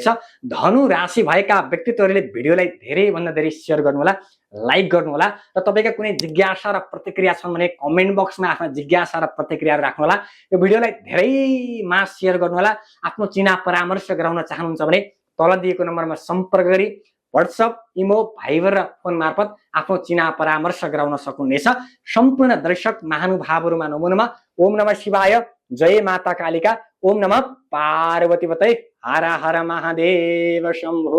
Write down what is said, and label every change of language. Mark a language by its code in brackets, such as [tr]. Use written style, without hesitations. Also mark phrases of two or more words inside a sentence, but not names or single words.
[ne] धनु राशि भएका व्यक्तित्वहरूले भिडियोलाई धेरै भन्दा धेरै शेयर गर्नुहोला, लाइक गर्नुहोला र तपाईका कुनै जिज्ञासा र प्रतिक्रिया छन् भने कमेन्ट बक्समा आफ्ना जिज्ञासा र प्रतिक्रियाहरू राख्नुहोला। यो भिडियोलाई धेरैमा शेयर गर्नुहोला। आफ्नो चिना परामर्श गराउन चाहनुहुन्छ भने तल दिएको नम्बरमा सम्पर्क गरी व्हाट्सएप, इमो, भाइबर र फोन मार्फत आफ्नो चिना परामर्श गराउन सक्नुहुनेछ। सम्पूर्ण दर्शक महानुभावहरुमा [sa] नमो नमः। ओम नमः शिवाय, जय माता कालिका, ओम नमः पार्वतीपतये, हर हर महादेव शम्भो।